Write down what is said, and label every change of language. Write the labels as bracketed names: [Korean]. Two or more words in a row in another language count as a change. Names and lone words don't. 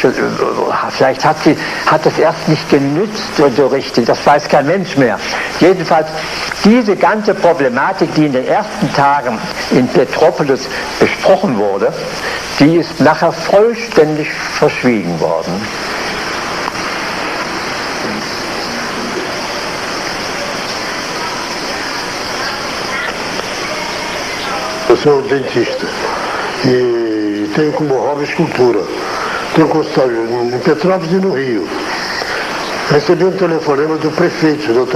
[German] Vielleicht hat es erst nicht genützt so richtig. Das weiß kein Mensch mehr. Jedenfalls diese ganze Problematik, die in den ersten Tagen in Petropolis besprochen wurde, die ist nachher vollständig verschwiegen worden. [Portuguese] Eu sou dentista e tenho como hobby escultura. Tenho consultório em Petrópolis e no Rio. Recebi um telefonema do prefeito, Dr.